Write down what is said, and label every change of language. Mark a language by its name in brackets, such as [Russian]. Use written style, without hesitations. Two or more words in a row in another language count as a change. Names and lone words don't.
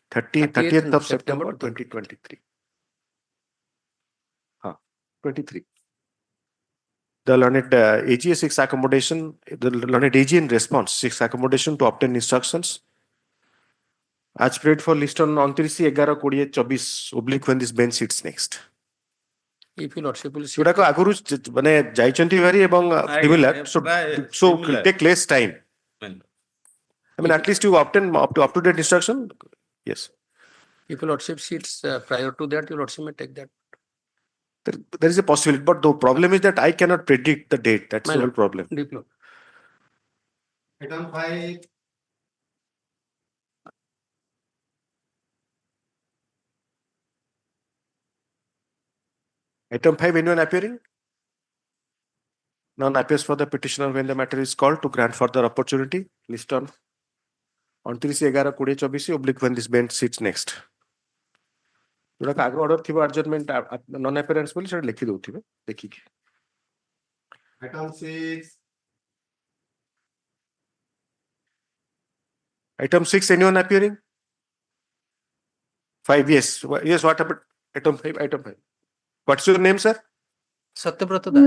[English] 30th of September 2023. 23. The learned AG seeks accommodation, the learned AG in response seeks accommodation to obtain instructions as prayed for list on 29/11/24 oblique when this bench sits next. If your lordship will see. [Odia] ଯୋଉଟାକ ଆଗରୁ ମାନେ ଯାଇଛନ୍ତି ଭାରି ଏବଂ [English] similar, so similar. take less time. Well, I mean, at least you obtain up to date instruction. Yes, If your lordship seats prior to that, your lordship may take that. there is a possibility, but the problem is that I cannot predict the date. That's My the whole lord. problem. Deep lord. Item 5, Item 5, anyone appearing? None appears for the petitioner when the matter is called to grant further opportunity. List on 29/11/2024 oblique when this bench sits next. [Odia] ଯୋଉଟା ଆଗ ଅର୍ଡର ଥିବ [English] adjournment non appearance [Odia] ବୋଲି ସେଟା ଲେଖି ଦଉଥିବେ ଦେଖିକି. [English] item 6, Item 6, anyone appearing? 5, yes. Yes, what happened? Item 5. What's your name, sir? Satyabrata Das.